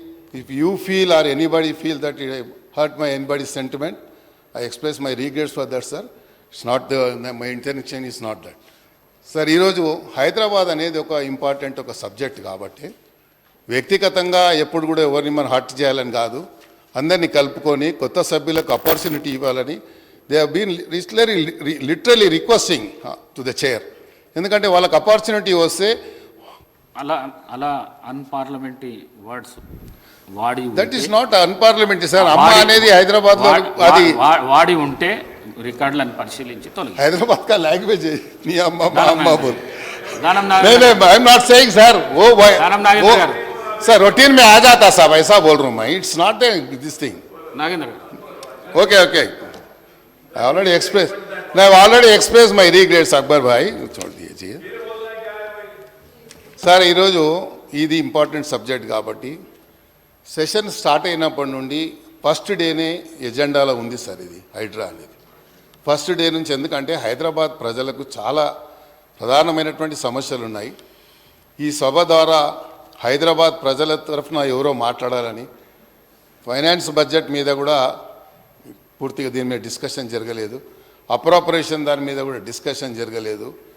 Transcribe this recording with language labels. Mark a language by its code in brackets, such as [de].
[en] If you feel or anybody feel that it hurt anybody's sentiment, I express my regrets for that, sir. It's not my intention is not that. [te] Sir, ఈరోజు హైదరాబాద్ అనేది ఒక important ఒక subject కాబట్టి వ్యక్తిగతంగా ఎప్పుడు కూడా ఎవరిని మనం హర్ట్ చేయాలని కాదు, అందరినీ కలుపుకొని కొత్త సభ్యులకు ఆపర్చునిటీ ఇవ్వాలని [en] They have been literally requesting to the chair. [te] ఎందుకంటే వాళ్ళకి ఆపర్చునిటీ వస్తే అలా అన్పార్లమెంటరీ వర్డ్స్ వాడి [en] That is not unparliamentary sir. [te] అమ్మ అనేది హైదరాబాద్ లో అది వాడి ఉంటే రికార్డులను పరిశీలించి తొలగి. [hi] హైదరాబాద్ కా లాంగ్వేజ్ నీ అమ్మ మా అమ్మ బోల్. [te] దానం [en] I am not saying sir वो [te] दानम नागेंद्र गाరు. [hi] सर रूटीन में आ जाता साहब ऐसा बोल रहा हूँ मैं. [en] It's not this thing. [te] Nagendra గారు. [en] okay okay I already express my regrets [hi] Akbar भाई छोड़ दीजिए [en] Sir. [te] ఈరోజు ఇది ఇంపార్టెంట్ సబ్జెక్ట్ కాబట్టి సెషన్ స్టార్ట్ అయినప్పటి నుండి ఫస్ట్ డేనే ఎజెండాలో ఉంది సార్ ఇది హైడ్రా అనేది. ఫస్ట్ డే నుంచి ఎందుకంటే హైదరాబాద్ ప్రజలకు చాలా ప్రధానమైనటువంటి సమస్యలు ఉన్నాయి. ఈ సభ ద్వారా హైదరాబాద్ ప్రజల తరఫున ఎవరో మాట్లాడాలని, ఫైనాన్స్ బడ్జెట్ మీద కూడా పూర్తిగా దీని మీద డిస్కషన్ జరగలేదు, అప్రాపరేషన్ దాని మీద కూడా డిస్కషన్ జరగలేదు.